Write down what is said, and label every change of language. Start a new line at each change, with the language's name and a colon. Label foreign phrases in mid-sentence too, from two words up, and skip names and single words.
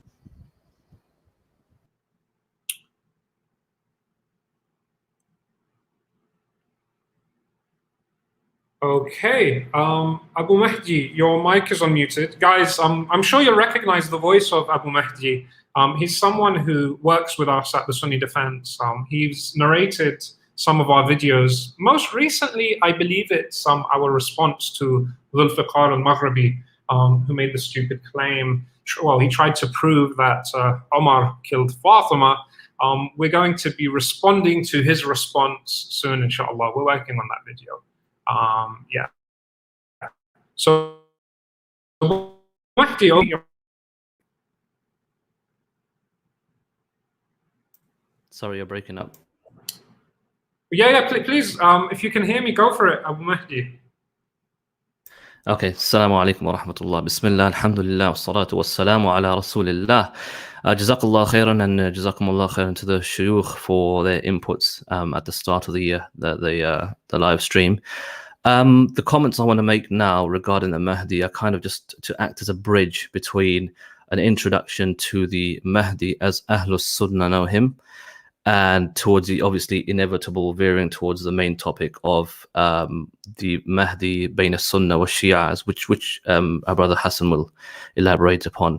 English: Okay, Abu Mahdi, your mic is unmuted. Guys, I'm sure you'll recognize the voice of Abu Mahdi. He's someone who works with us at the Sunni Defense. He's narrated some of our videos. Most recently, I believe it's our response to Zulfiqar al-Maghribi, who made the stupid claim. Well, he tried to prove that Omar killed Fatima. We're going to be responding to his response soon, inshallah. We're working on that video. Yeah. So, Mahdi, sorry, you're breaking up. Yeah, please, if you can hear me, go for it, Abu Mahdi.
Arabic: Okay, السلام عليكم ورحمة الله. بسم الله، الحمد لله، والصلاة والسلام على رسول الله. جزاك الله خيرا,
English: and
Arabic: جزاكم الله خيرا
English: to the shuyukh for their inputs at the start of the live stream. The comments I want to make now regarding the Mahdi are kind of just to act as a bridge between an introduction to the Mahdi as
Arabic: أهل السنة
English: know him, and towards the obviously inevitable veering towards the main topic of the Mahdi
Arabic: بين السنة والشيعة,
English: which our brother Hassan will elaborate upon.